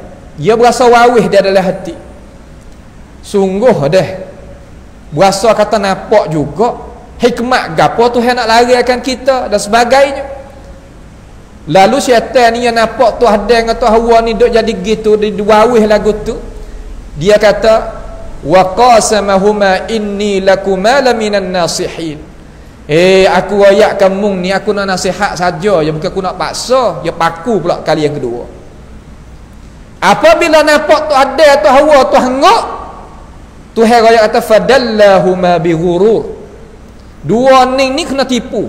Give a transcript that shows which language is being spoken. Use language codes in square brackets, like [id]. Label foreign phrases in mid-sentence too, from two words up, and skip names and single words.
[ms] Dia berasa wawih dia dalam hati. Sungguh dah berasa kata nampak juga hikmat gapo Tuhan nak larikan kita dan sebagainya. Lalu syaitan ni yang nampak tu Adam dengan tu Hawa ni duk jadi gitu di wawih lagu tu. Dia kata [ar] وَقَاسَمَهُمَا إِنِّي لَكُمَا لَمِنَ النَّاصِحِينَ. [ms] Aku ayat kamu ni aku nak nasihat saja, ya bukan aku nak paksa, ya paku pula kali yang kedua. Apabila nampak tu Adam tu Hawa tu hangok, Tuhan raya kata [ar] فَدَلَّاهُمَا بِغُرُورٍ. [ms] Dua ni kena tipu.